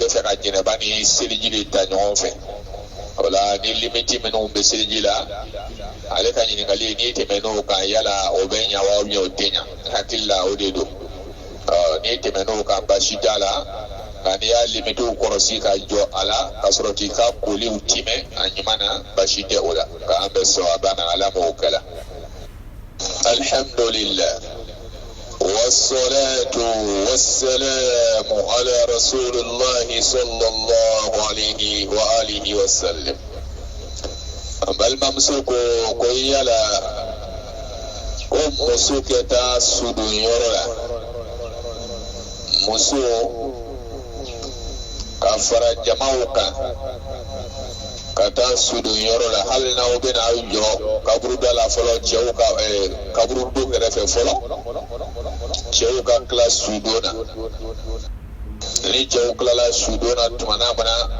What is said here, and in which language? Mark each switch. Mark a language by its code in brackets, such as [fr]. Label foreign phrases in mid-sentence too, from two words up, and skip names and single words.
[bm] fɛ ka jɛnɛba ni seliji de ta ɲɔgɔn fɛ o la ni limiti minnu bɛ seliji la ale ka ɲininkali n'i tɛmɛn'o kan yala o bɛ ɲa wa o tɛ ɲa hakili la o de don n'i tɛmɛn'o kan basi t'a la nka n'i y'a limitiw kɔlɔsi ka jɔ a la ka sɔrɔ k'i ka koliw timɛ a ɲuman na basi tɛ o la nka an bɛ sɔn a banna ala m'o kɛ la alhamdulillah [ar] والصلاة والسلام على رسول الله صلى الله عليه وآله وسلم [bm] bal mamsuko ko yala ko muso keta sudun yɔrɔ la muso ka fara jamaw kan ka taa sudun yɔrɔ la hali n'aw bɛna aw jɔ kaburu da la fɔlɔ cɛw ka kaburu do kɛrɛfɛ fɔlɔ cɛw ka tila sudon na ni cɛw tilala sudon na tuma na mana